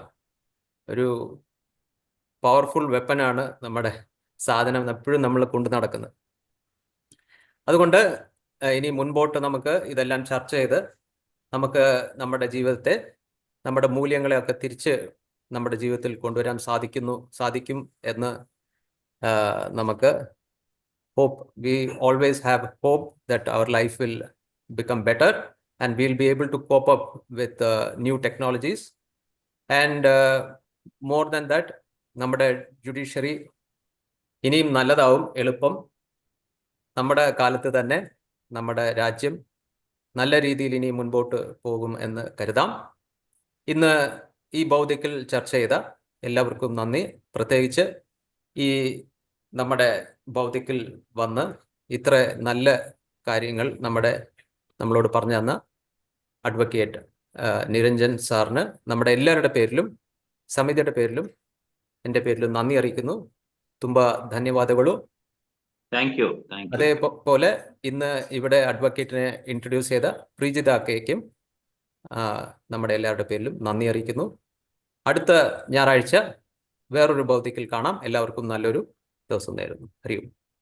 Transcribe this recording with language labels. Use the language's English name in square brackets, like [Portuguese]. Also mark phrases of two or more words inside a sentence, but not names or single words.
[Malayalam] ഒരു [English] powerful weaponആണ് [Malayalam] നമ്മുടെ സാധനം എപ്പോഴും നമ്മൾ കൊണ്ടു നടക്കുന്നത്. അതുകൊണ്ട് ഇനി മുൻപോട്ട് നമുക്ക് ഇതെല്ലാം ചർച്ച ചെയ്ത് നമുക്ക് നമ്മുടെ ജീവിതത്തെ, നമ്മുടെ മൂല്യങ്ങളെയൊക്കെ തിരിച്ച് നമ്മുടെ ജീവിതത്തിൽ കൊണ്ടുവരാൻ സാധിക്കും എന്ന് നമുക്ക് hope. [English] We always have hope that our life will become better and we'll be able to cope up with new technologies. And more than that, [Malayalam] നമ്മുടെ ജുഡീഷ്യറി ഇനിയും നല്ലതാവും, എളുപ്പം. നമ്മുടെ കാലത്ത് തന്നെ നമ്മുടെ രാജ്യം നല്ല രീതിയിൽ ഇനി മുൻപോട്ട് പോകും എന്ന് കരുതാം. ഇന്ന് ഈ ഭൗതിക്കിൽ ചർച്ച ചെയ്ത എല്ലാവർക്കും നന്ദി. പ്രത്യേകിച്ച് ഈ നമ്മുടെ ഭൗതിക്കിൽ വന്ന് ഇത്ര നല്ല കാര്യങ്ങൾ നമ്മളോട് പറഞ്ഞു തന്ന അഡ്വക്കേറ്റ് നിരഞ്ജൻ സാറിന് നമ്മുടെ എല്ലാവരുടെ പേരിലും സമിതിയുടെ പേരിലും എൻ്റെ പേരിലും നന്ദി അറിയിക്കുന്നു. [Kannada] ತುಂಬ ಧನ್ಯವಾದಗಳು. [English] thank you. [Malayalam] അതേപോലെ ഇന്ന് ഇവിടെ അഡ്വക്കേറ്റിനെ ഇൻട്രൊഡ്യൂസ് ചെയ്ത പ്രീജിത അക്കയ്ക്കും നമ്മുടെ എല്ലാവരുടെ പേരിലും നന്ദി അറിയിക്കുന്നു. അടുത്ത ഞായറാഴ്ച വേറൊരു ഭൗതിക്കിൽ കാണാം. എല്ലാവർക്കും നല്ലൊരു ദിവസം നേരുന്നു. ഹരി ഓം.